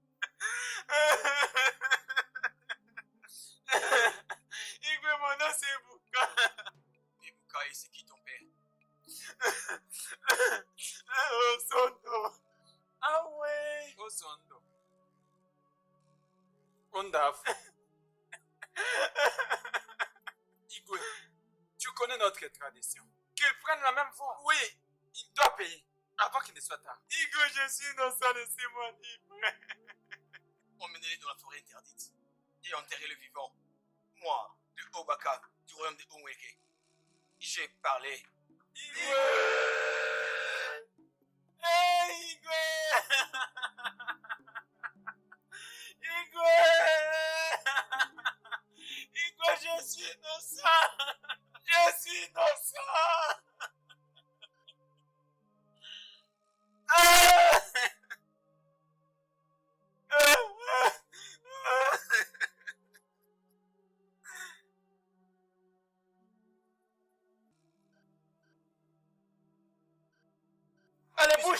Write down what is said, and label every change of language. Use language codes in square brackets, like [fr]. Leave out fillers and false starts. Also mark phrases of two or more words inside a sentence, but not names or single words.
[fr] Igwe, mon nom c'est Ebuka. Ebuka, et c'est qui ton père? Osondo. Ah ouais. Osondo. Ondaf. Igwe, tu connais notre tradition. Qu'il prenne la même voie. Oui, il doit payer avant qu'il ne soit tard. Igwe, je suis innocent, laissez-moi libre. Emmenez-les dans la forêt interdite et enterrez le vivant. Moi, de Obaka, du royaume de Onweke, j'ai parlé. Igwe! Hey, Igwe! Igwe! Igwe, je suis innocent! Je suis innocent! Ah! Allez, bouge!